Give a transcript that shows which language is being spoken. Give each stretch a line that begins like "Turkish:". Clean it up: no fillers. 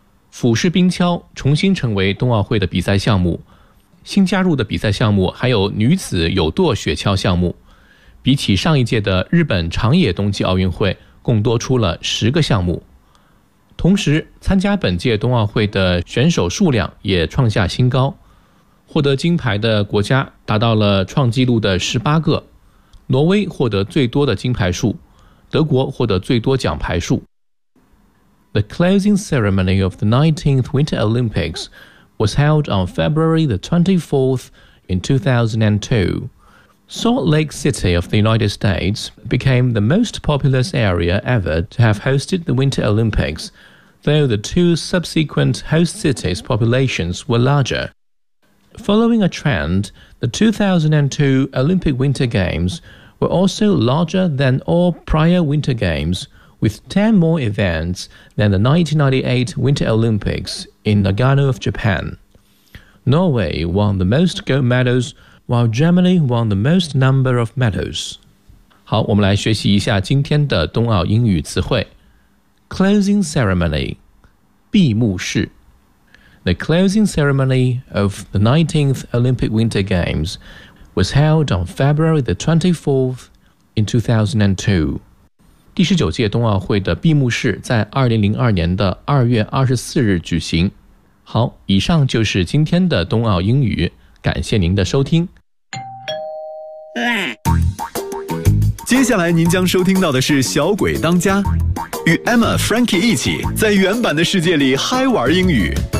Chinese: 俯视冰橇重新成为冬奥会的比赛项目，新加入的比赛项目还有女子有舵雪橇项目，比起上一届的日本长野冬季奥运会共多出了10个项目。同时参加本届冬奥会的选手数量也创下新高，获得金牌的国家达到了创纪录的18个，挪威获得最多的金牌数，德国获得最多奖牌数。
English: The closing ceremony of the 19th Winter Olympics was held on February the 24th in 2002. Salt Lake City of the United States became the most populous area ever to have hosted the Winter Olympics, though the two subsequent host cities' populations were larger. Following a trend, the 2002 Olympic Winter Games were also larger than all prior Winter Games,with 10 more events than the 1998 Winter Olympics in Nagano of Japan. Norway won the most gold medals, while Germany won the most number of medals.
Chinese: 好，我们来学习一下今天的冬奥英语词汇。
English: Closing ceremony, 闭幕式。 The closing ceremony of the 19th Olympic Winter Games was held on February the 24th in 2002.
Chinese: 第十九届冬奥会的闭幕式在2002年的2月24日举行。好，以上就是今天的冬奥英语，感谢您的收听。接下来您将收听到的是《小鬼当家》，与 Emma、Frankie 一起在原版的世界里嗨玩英语。